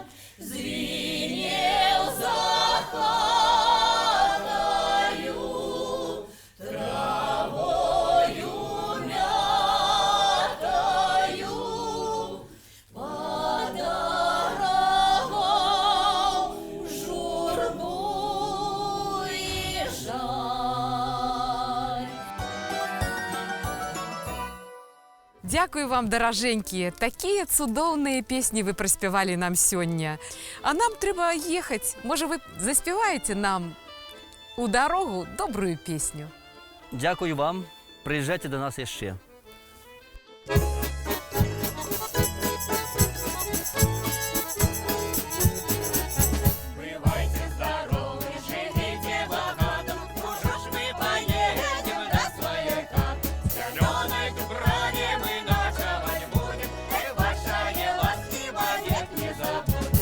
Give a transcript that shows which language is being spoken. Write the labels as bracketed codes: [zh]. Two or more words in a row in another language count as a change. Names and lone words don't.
[ru] Звенел за хатою, травою мятою, подаровал журбу и жаль. [uk] Дякую вам, [be] даражэнькія. Такія цудоўныя песні вы праспявалі нам сёння. А нам трэба ехаць. Можа, вы заспяваеце нам у дарогу добрую песню? [uk] Дякую вам. Приїжджайте до нас ще. [ru] Бывайте здоровы, живите богато, уже ж мы поедем до своей хаты. В зеленой дубраве мы ночевать будем, и ваша ласки вовек не забудем.